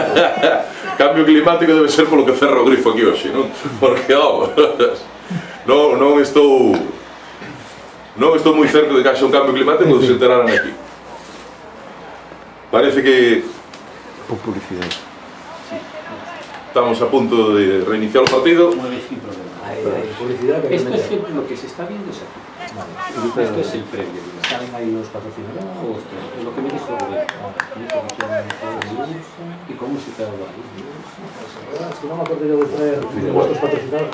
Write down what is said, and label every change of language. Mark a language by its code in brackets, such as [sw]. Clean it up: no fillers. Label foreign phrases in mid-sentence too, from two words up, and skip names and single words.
[gl] Cambio climático debe ser polo que cerra o grifo aquí hoxe, non? Porque, non estou moi certo de que haxa un cambio climático, se enteraran aquí. Parece que Por publicidade. estamos a punto de reiniciar o partido. [es] Mueve sin problema. Hay publicidad que hay que Esto meter. siempre lo que se está viendo es aquí. Esto es el previo. ¿Saben ahí los patrocinadores? Es lo que me dijo Rubén. Me dijo que quieren juegos y con música de barrio. Es que no me acuerdo yo de traer vuestros patrocinadores.